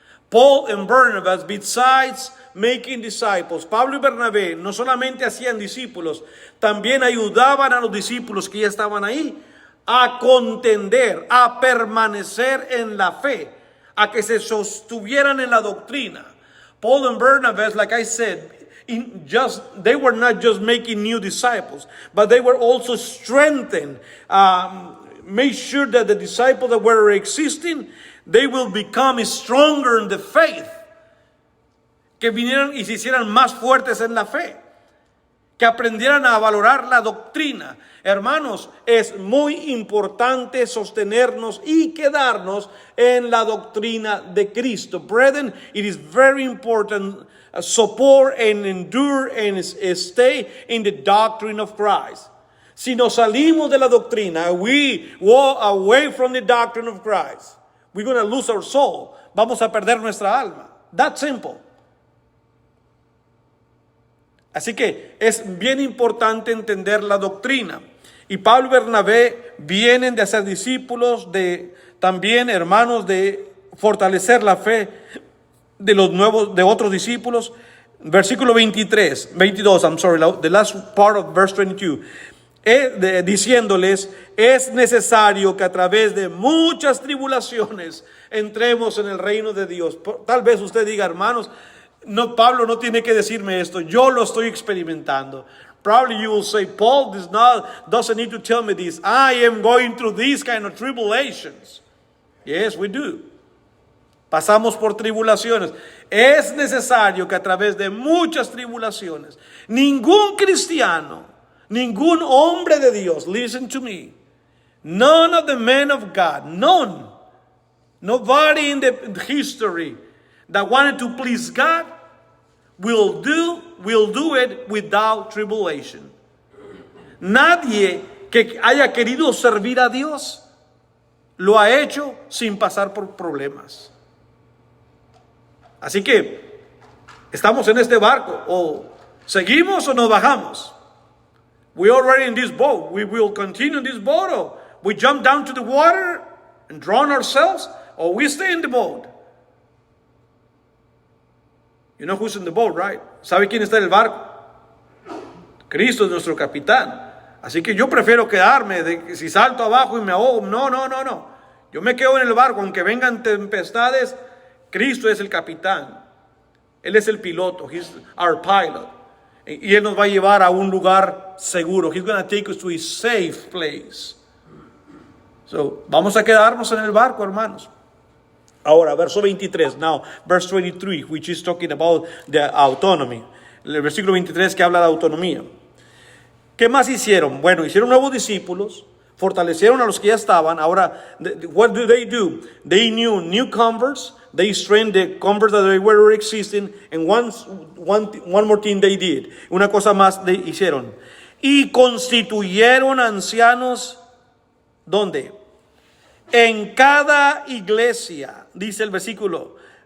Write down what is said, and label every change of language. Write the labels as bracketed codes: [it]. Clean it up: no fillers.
[en] Paul and Barnabas, besides making disciples, [es] Pablo y Bernabé no solamente hacían discípulos, también ayudaban a los discípulos que ya estaban ahí a contender, a permanecer en la fe, a que se sostuvieran en la doctrina. [en] Paul and Barnabas, like I said, they were not just making new disciples, but they were also strengthened, made sure that the disciples that were existing, they will become stronger in the faith. [es] Que vinieran y se hicieran más fuertes en la fe. Que aprendieran a valorar la doctrina. Hermanos, es muy importante sostenernos y quedarnos en la doctrina de Cristo. [en] Brethren, it is very important support and endure and stay in the doctrine of Christ. [es] Si nos salimos de la doctrina, [en] we walk away from the doctrine of Christ, we're going to lose our soul. [es] Vamos a perder nuestra alma. [en] That simple. [es] Así que es bien importante entender la doctrina. Y Pablo y Bernabé vienen de hacer discípulos, de también hermanos, de fortalecer la fe de los nuevos, de otros discípulos. [en] Versículo 22, the last part of verse 22. [es] Diciéndoles, es necesario que a través de muchas tribulaciones entremos en el reino de Dios. Tal vez usted diga, hermanos, no, Pablo no tiene que decirme esto, yo lo estoy experimentando. [en] Probably you will say, Paul doesn't need to tell me this. I am going through these kind of tribulations. Yes, we do. [es] Pasamos por tribulaciones. Es necesario que a través de muchas tribulaciones, ningún cristiano, ningún hombre de Dios, [en] listen to me, none of the men of God, nobody in the history that wanted to please God will do it without tribulation. [es] Nadie que haya querido servir a Dios lo ha hecho sin pasar por problemas. Así que estamos en este barco, o seguimos o nos bajamos. [en] We're already in this boat. We will continue in this boat, or we jump down to the water and drown ourselves, or we stay in the boat. You know who's in the boat, right? [es] ¿Sabe quién está en el barco? Cristo es nuestro capitán. Así que yo prefiero quedarme, si salto abajo y me ahogo. No. Yo me quedo en el barco, aunque vengan tempestades. Cristo es el capitán. Él es el piloto. [en] He's our pilot. [es] Y Él nos va a llevar a un lugar seguro. [en] He's going to take us to a safe place. [es] So, vamos a quedarnos en el barco, hermanos. Ahora, verso 23. [en] Now, verse 23, which is talking about the autonomy. [es] El versículo 23 que habla de autonomía. ¿Qué más hicieron? Bueno, hicieron nuevos discípulos, fortalecieron a los que ya estaban. [en] Ahora, what do? They knew new converts. They strengthened the converts that they were existing. And one more thing they did. [es] Una cosa más hicieron. Y constituyeron ancianos, ¿dónde? En cada iglesia, dice el versículo.